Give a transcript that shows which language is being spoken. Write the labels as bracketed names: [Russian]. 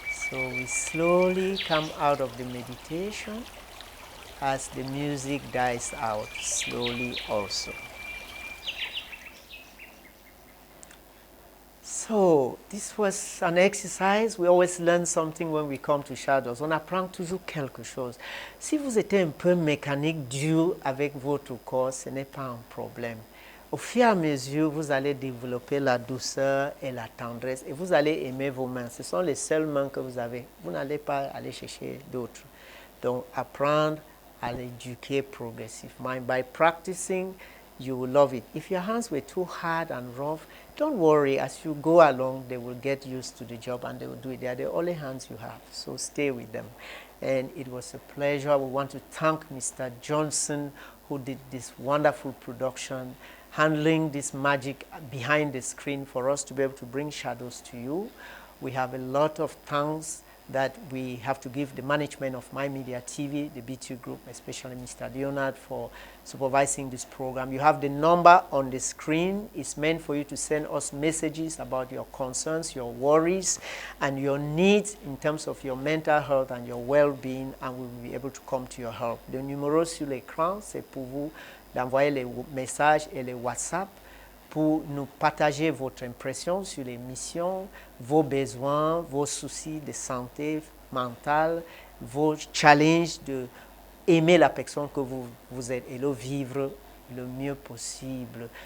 [English] So we slowly come out of the meditation as the music dies out slowly also. So this was an exercise. We always learn something when we come to Shadows. [French] On apprend toujours quelque chose. Si vous êtes un peu mécanique, dur avec votre corps, ce n'est pas un problème. Au fur et à mesure, vous allez développer la douceur et la tendresse et vous allez aimer vos mains. Ce sont les seules mains que vous avez. Vous n'allez pas aller chercher d'autres. Donc apprendre à l'éduquer progressivement. [English] And by practicing, you will love it. If your hands were too hard and rough, don't worry. As you go along, they will get used to the job and they will do it. They are the only hands you have, so stay with them. And it was a pleasure. We want to thank Mr. Johnson, who did this wonderful production, handling this magic behind the screen for us to be able to bring Shadows to you. We have a lot of thanks that we have to give the management of My Media TV, the BT Group, especially Mr. Leonard, for supervising this program. You have the number on the screen. It's meant for you to send us messages about your concerns, your worries, and your needs in terms of your mental health and your well-being, and we will be able to come to your help. [French] Le numéro sur l'écran, c'est pour vous d'envoyer les messages et les WhatsApp pour nous partager votre impression sur les missions, vos besoins, vos soucis de santé mentale, vos challenges de aimer la personne que vous êtes et le vivre le mieux possible.